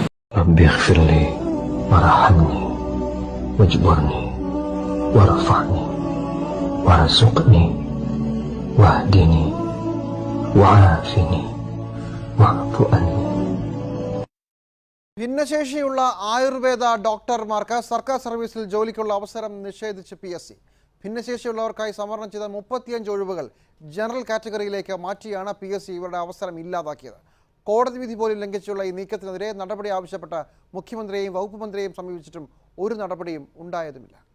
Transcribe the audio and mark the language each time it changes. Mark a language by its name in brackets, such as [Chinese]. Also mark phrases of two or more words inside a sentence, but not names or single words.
[Arabic] ربي اغفر لي وارحمني واجبرني وارفعني وارزقني واهدني وعافني واعف عني. [Malayalam] ഭിന്നശേഷിയുള്ള ആയുർവേദ ഡോക്ടർമാർക്ക് സർക്കാർ സർവീസിൽ ജോലിക്കുള്ള അവസരം നിഷേധിച്ച് PSC. ഭിന്നശേഷിയുള്ളവർക്കായി സംവരണം ചെയ്ത 35 ഒഴിവുകൾ ജനറൽ കാറ്റഗറിയിലേക്ക് മാറ്റിയാണ് PSC ഇവരുടെ അവസരം ഇല്ലാതാക്കിയത്. കോടതി വിധി പോലും ലംഘിച്ചുള്ള ഈ നീക്കത്തിനെതിരെ നടപടി ആവശ്യപ്പെട്ട മുഖ്യമന്ത്രിയെയും വകുപ്പ് മന്ത്രിയെയും സമീപിച്ചിട്ടും ഒരു നടപടിയും ഉണ്ടായതുമില്ല.